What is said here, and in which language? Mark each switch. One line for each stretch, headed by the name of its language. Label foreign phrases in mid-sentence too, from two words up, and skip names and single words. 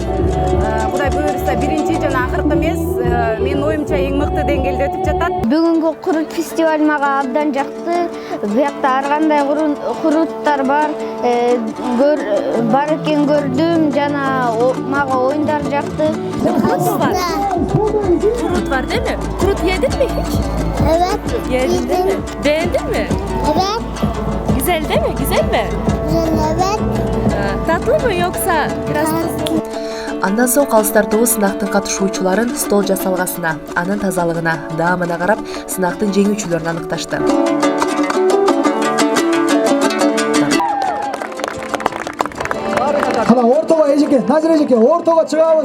Kyrgyz: Кудай буйруса биринчи жана акыркы эмес, менин оюмча эң мыкты деңгээлде өтүп жатат. Бүгүнкү курут фестиваль мага абдан жакты. Буякта ар кандай куруттар бар. Бар экен көрдүм, жана мага оюндар жакты.
Turkish: Kurut var değil mi? Kurut yedin mi hiç? Evet. Yedin değil mi? Beğendin mi? Evet. Güzel değil mi? Güzel mi? Evet. Tatlı mı yoksa biraz tuzlu mu?
Kyrgyz: Андан соң калыстар тобу сынактын катышуучуларын стол жасалгасына, анын тазалыгына, даамына карап, сынактын жеңүүчүлөрүн аныкташты. Кана ортого эжеке, Назир эжеке, ортого чыгабыз.